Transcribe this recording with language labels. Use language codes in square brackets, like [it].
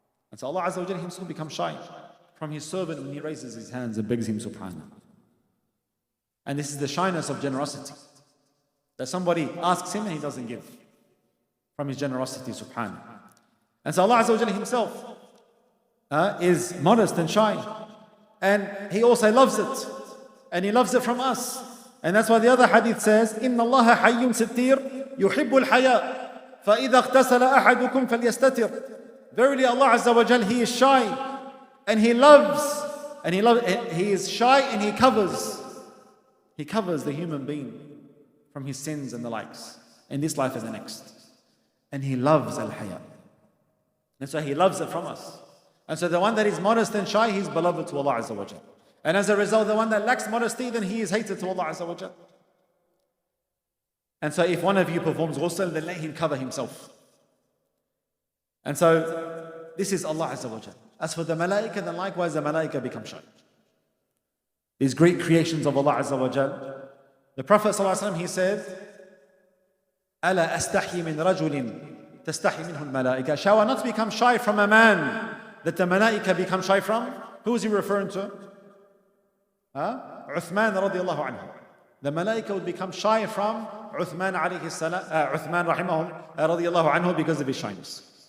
[en] And so Allah Azza wa Jal himself becomes shy from his servant when he raises his hands and begs him subhanahu. And this is the shyness of generosity. That somebody asks him and he doesn't give from his generosity subhanahu. And so Allah Azza wa Jal himself is modest and shy. And He also loves it. And He loves it from us. And that's why the other hadith says, [ar] إِنَّ اللَّهَ حَيٌّ سِتِّيرٌ يُحِبُّ الْحَيَاءَ فَإِذَا اغْتَسَلَ أَحَدُكُمْ فَلْيَسْتَتِرْ. [en] Verily Allah Azza wa Jal, He is shy and He loves, He is shy and He covers the human being from his sins and the likes in this life and the next. And He loves al-haya. And so He loves it from us. And so the one that is modest and shy, he's beloved to Allah Azza wa Jal. And as a result, the one that lacks modesty, then he is hated to Allah Azza wa Jal. And so if one of you performs ghusl, then let him cover himself. And so this is Allah Azza wa Jal. As for the malaika, then likewise the malaika become shy. These great creations of Allah Azza wa Jal. The Prophet ﷺ, he said, [ar] أَلَا أَسْتَحْيِ مِنْ رَجُلٍ تَسْتَحْيِ مِنْهُ الْمَلَائِكَةِ. [en] Shall I not become shy from a man that the malaika become shy from? Who is he referring to? Uthman radiallahu anhu. The malaika would become shy from Uthman alayhi salam, Uthman radiallahu anhu because of his shyness.